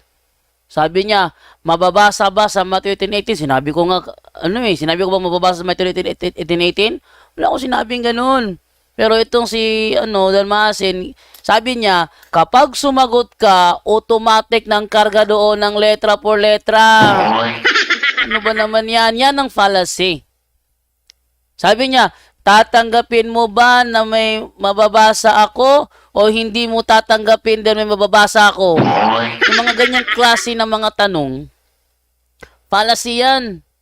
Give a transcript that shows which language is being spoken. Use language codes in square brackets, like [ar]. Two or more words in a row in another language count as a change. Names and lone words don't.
[tl] Sabi niya, mababasa ba sa Mateo 18:18? Sinabi ko nga, sinabi ko ba mababasa sa Mateo 18:18? Wala ko sinabing ganun. Pero itong si Dan Masin, sabi niya, kapag sumagot ka, automatic ng karga doon ng [es] letra por letra. [tl] Ano ba naman yan? Yan ang fallacy. Sabi niya, tatanggapin mo ba na may mababasa ako o o hindi mo tatanggapin dahil may mababasa ako. Yung mga ganyang klase ng mga tanong, fallacy yan.